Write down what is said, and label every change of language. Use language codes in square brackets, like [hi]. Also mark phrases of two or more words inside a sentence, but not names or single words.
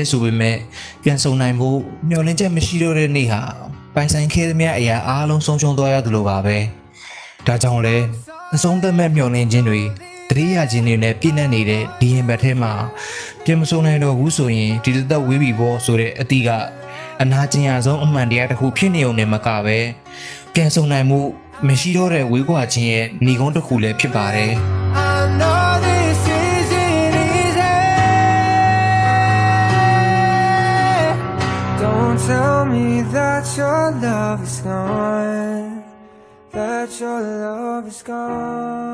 [my] ဆိုပေမဲ့ပြန်ဆုံနိုင်ဖို့မျှော်လင့်ချက်မရှိတော့တဲ့နေ့ဟာပိုင်ဆိုင်ခဲ့သမျှအရာအားလုံးဆုံးရှုံးသွားရတယ်လို့ပါပဲဒါကြောင့်လဲအဆုံးသတ်မဲ့မျှော်လင့်ခြင်းတွေတတိယခြင်းတွေနဲ့ပြည့်နှက်နေတဲ့ဒီရင်ဘတ်ထဲမှာပြန်မဆုံနိုင်တော့ဘူးဆိုရင်ဒီသက်ဝေးပြီပေါ့ဆိုတဲ့အတီးကအနာကျင်ရဆုံးအမှန်တရားတစ်ခုဖြစ်နေုံနဲ့မကပဲပြန်ဆုံနိုင်မှုမရှိတော့တဲ့ဝေးကွာခြင်းရဲ့ဏီကုန်းတစ်ခုလည်းဖြစ်ပါတယ် [en] I know this isn't easy. Don't tell me that your love is gone. That your love is gone.